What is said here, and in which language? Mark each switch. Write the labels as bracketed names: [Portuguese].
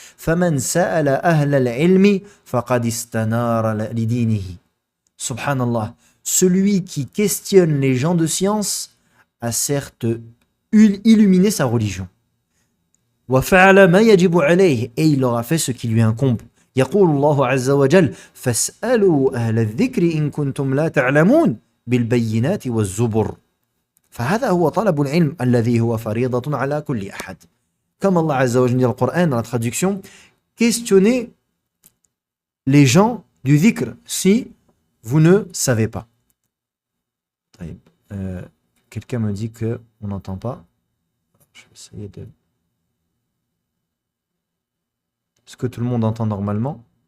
[Arabic] Subhanallah. [French] Celui qui questionne les gens de science a certes illuminé sa religion. Et il leur a fait ce qui lui incombe. [Arabic] يقول الله عز وجل فاسألوا أهل الذكر إن كنتم لا تعلمون بالبينات والزبر فهذا هو طلب العلم الذي هو فريضة على كل أحد. [French] Comme Allah Azza wa Jalla dit dans le Coran, dans la traduction, questionnez les gens du dhikr si vous ne savez pas. Quelqu'un me dit qu'on n'entend pas. Je vais essayer de... Est-ce que tout le monde entend normalement?